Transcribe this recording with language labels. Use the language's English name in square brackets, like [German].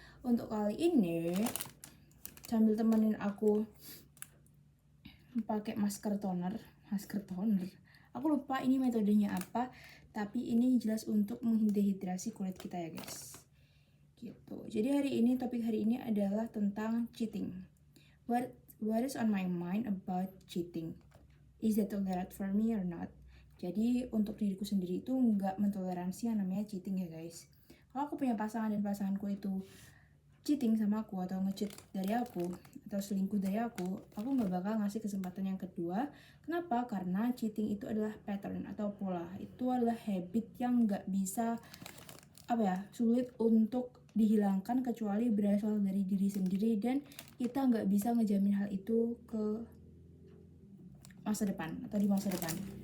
[Indonesian] Untuk kali ini sambil temenin aku pakai masker toner. Aku lupa ini metodenya apa, tapi ini jelas untuk menghidrasi kulit kita ya guys. Gitu. Jadi topik hari ini adalah tentang cheating. [English] What is on my mind about cheating? Is that tolerant for me or not? [Indonesian] Jadi untuk diriku sendiri itu nggak mentoleransi yang namanya cheating ya guys. Kalau aku punya pasangan dan pasanganku itu cheating sama aku atau ngecheat dari aku atau selingkuh dari aku nggak bakal ngasih kesempatan yang kedua. Kenapa? Karena cheating itu adalah pattern atau pola, itu adalah habit yang nggak bisa sulit untuk dihilangkan kecuali berasal dari diri sendiri, dan kita nggak bisa ngejamin hal itu ke masa depan atau di masa depan.